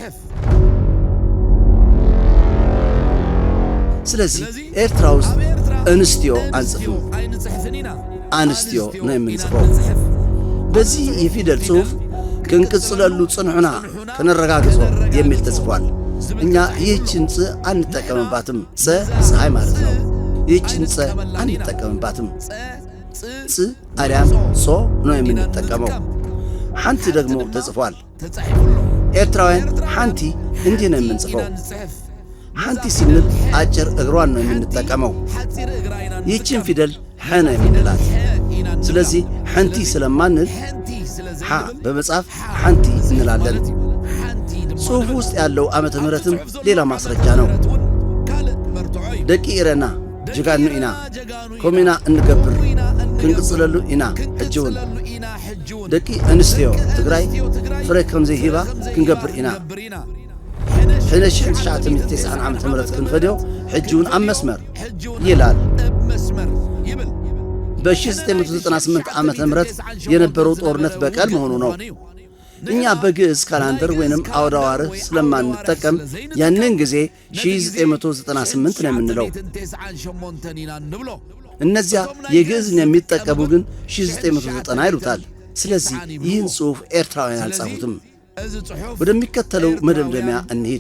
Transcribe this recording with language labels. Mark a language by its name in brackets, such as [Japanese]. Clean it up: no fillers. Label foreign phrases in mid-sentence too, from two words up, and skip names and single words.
[Amharic] ስለዚህ ኤርትራ ውስጥ እንስቲዮ አንጽፍም፣ አንስቲዮ ነው የምንጽፈው። በዚህ የፊደል ጽሑፍ [Tigrinya] ክንቅጽለሉ ጽንሑና ከነረጋግጾ [Amharic] የሚል ተጽፏል። እኛ ይህችን ጽ አንጠቀምባትም። ፀ ፀሐይ ማለት ነው። ይህችን ፀ አንጠቀምባትም። ፅ አሊያም ሶ ነው የምንጠቀመው። ሓንቲ ደግሞ ተጽፏል። ኤርትራውያን ሓንቲ እንዲህ ነው የምንጽፈው። ሓንቲ ሲንል አጭር እግሯን ነው የምንጠቀመው። ይህችን ፊደል ሐ ነው የምንላት። ስለዚህ ሓንቲ ስለማንል ሐ በመጻፍ ሓንቲ እንላለን። ጽሑፍ ውስጥ ያለው ዓመተ ምሕረትም ሌላ ማስረጃ ነው። [Tigrinya] ደቂ ኢረና ጅጋኑ ኢና ኮሚና እንገብር ክንቅጽለሉ ኢና ሕጅውን ደቂ እንስትዮ ትግራይ ፍረ ከምዘይ ሂባ ክንገብር ኢና ሕነ 1990 ዓመተ ምሕረት ክንፈድዮ ሕጅውን ኣብ መስመር ይላል። [Amharic] በ1998 ዓመተ ምሕረት የነበረው ጦርነት በቀል መሆኑ ነው። እኛ በግዕዝ ካላንደር ወይንም አውዳዋርህ ስለማንጠቀም ያንን ጊዜ 1998 ነው የምንለው። እነዚያ የግዕዝን የሚጠቀሙ ግን 1990 ይሉታል። ስለዚህ ይህን ጽሑፍ ኤርትራውያን አልጻፉትም። ወደሚከተለው መደምደሚያ እንሂድ።